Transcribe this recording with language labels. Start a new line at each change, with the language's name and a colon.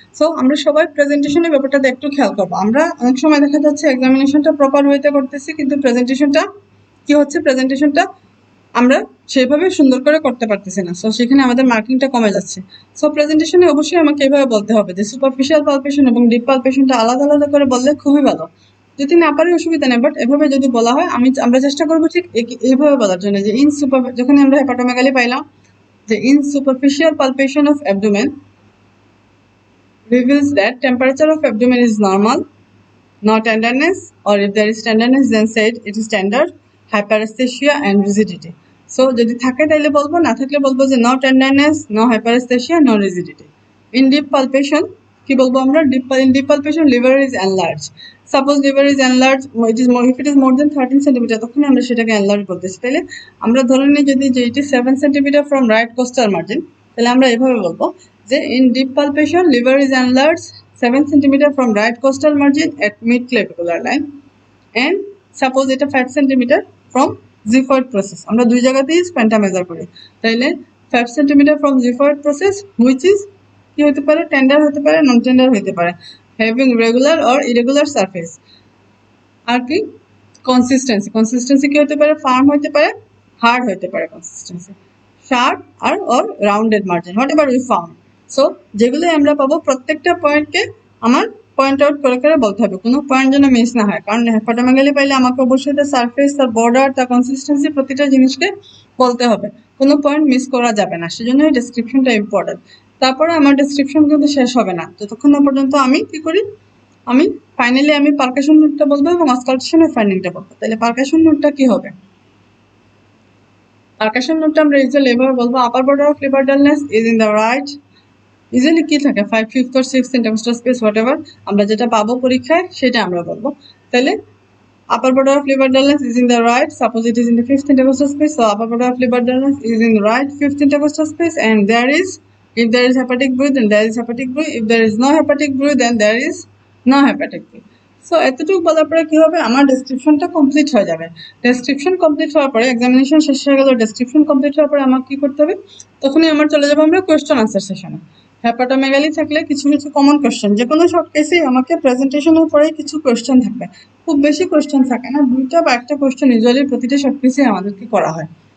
Bangla: So আমরা সবাই প্রেজেন্টেশনের ব্যাপারটাতে একটু খেয়াল করবো। আমরা অনেক সময় দেখা যাচ্ছে এক্সামিনেশনটা প্রপার ওয়েতে করতেছি কিন্তু প্রেজেন্টেশনটা কি হচ্ছে, প্রেজেন্টেশনটা আমরা সেভাবে সুন্দর করে করতে পারতেছি না। সো সেখানে আমাদের মার্কিংটা কমে যাচ্ছে। সো প্রেজেন্টেশনে অবশ্যই আমাকে এভাবে বলতে হবে যে সুপারফিশিয়াল পালপেশন এবং ডিপ পালপেশনটা আলাদা আলাদা করে বললে খুবই ভালো। যদি না পারি অসুবিধা নেই, বাট এভাবে যদি বলা হয় আমরা চেষ্টা করবো ঠিক এইভাবে বলার জন্য যে যখন আমরা হেপাটোমেগালি পাইলাম
English: যে in superficial palpation of abdomen reveals that temperature of abdomen is normal, no tenderness, or if there is tenderness then said it is tender, hyperesthesia and rigidity.
Bangla: So যদি থাকে তাহলে বলবো, না থাকলে বলবো যে
English: no tenderness, no hyperesthesia, no rigidity. In deep palpation
Bangla: কি বলবো আমরা?
English: In deep palpation liver is enlarged. Suppose liver is enlarged, if it is more than 13 cm
Bangla: তখন আমরা সেটাকে enlarged বলতেছি। তাহলে আমরা ধরে নিই যদি যে
English: it is 7 cm from right costal margin,
Bangla: তাহলে আমরা এভাবে বলবো যে
English: in deep palpation liver is enlarged 7 cm from right costal margin at mid-clavicular line and suppose এটা 5 cm from xiphoid process,
Bangla: আমরা দুই জায়গাতেই স্প্যানটা মেজার করি, তাইলে
English: 5 cm from xiphoid process which is
Bangla: কি হতে পারে? টেন্ডার হতে পারে, নন টেন্ডার হতে পারে,
English: having regular or irregular surface।
Bangla: আর কি কনসিস্টেন্সি কি হতে পারে? ফার্ম হতে পারে, হার্ড হতে পারে consistency, sharp আর or rounded margin,
English: Whatever we found.
Bangla: So যেগুলো আমরা পাবো প্রত্যেকটা পয়েন্টকে আমার পয়েন্ট আউট করে করে বলতে হবে, কোনো পয়েন্ট যেন মিস না হয়, কারণ হেপাটোমেগালি পাইলে আমাকে অবশ্যই তার সারফেস, তার বর্ডার, তার কনসিস্টেন্সি প্রতিটা জিনিসকে বলতে হবে, কোনো পয়েন্ট মিস করা যাবে না, সেজন্য এই ডেসক্রিপশনটা ইম্পর্টেন্ট। তারপরে আমার ডেসক্রিপশন কিন্তু শেষ হবে না যতক্ষণ না পর্যন্ত আমি কি করি, আমি ফাইনালি আমি পারকাশন নোটটা বলবো এবং অস্কালটেশনের ফাইন্ডিংটা বলবো। তাহলে পারকাশন নোটটা কি হবে? পারকাশন নোটটা আমরা ইউজুয়ালি এভাবে বলবো,
English: upper border of liver dullness is in the right,
Bangla: usually কি থাকে 5/5 or 6 intercostal space, what ever আমরা যেটা পাবো পরীক্ষায় সেটা আমরা বলবো।
English: তাহলে upper border of liver dullness is in the right, suppose it is in the 5th intercostal space, so upper border of liver dullness is in the right 5th intercostal space, and there is, if there is hepatic bruit then there is hepatic bruit, if there is no hepatic bruit then there is no hepatic bruit।
Bangla: So এতটুকু বলার পরে কি হবে, আমার ডেসক্রিপশনটা complete হয়ে যাবে। Description complete হওয়ার পরে, এক্সামিনেশন শেষ হয়ে গেল, ডেসক্রিপশন কমপ্লিট হওয়ার পরে আমার কি করতে হবে, তখনই আমার চলে যাবো আমরা কোয়েশ্চেন আনসার সেশনে। হেপাটোমেগালি থাকলে কিছু কিছু কমন কোয়েশ্চেন, যে কোনো সব কেসেই আমাকে প্রেজেন্টেশনের পরে কিছু কোয়েশ্চেন থাকবে, খুব বেশি কোয়েশ্চেন থাকে না, দুইটা বা একটা কোয়েশ্চেন ইউজুয়ালি প্রতিটা সব কেসেই আমাদেরকে করা হয়।